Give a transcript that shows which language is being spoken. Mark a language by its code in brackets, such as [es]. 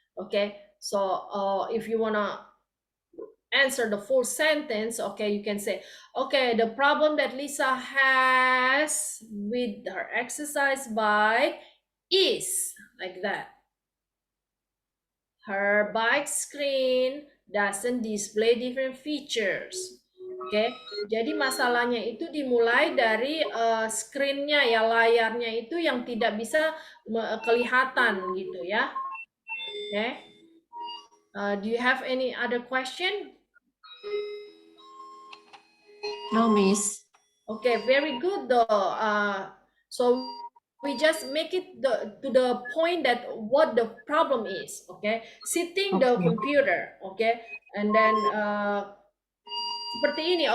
[en] Okay, so if you wanna answer the full sentence, okay, you can say, okay, the problem that Lisa has with her exercise bike is like that. Her bike screen doesn't display different features. [id] Oke, jadi masalahnya itu dimulai dari screen-nya ya, layarnya itu yang tidak bisa kelihatan gitu ya. Oke. [en] Do you have any other question? No, Miss. Okay, very good though. So we just make it to the point that what the problem is. Okay, sitting the computer. Okay, and then [id] seperti ini.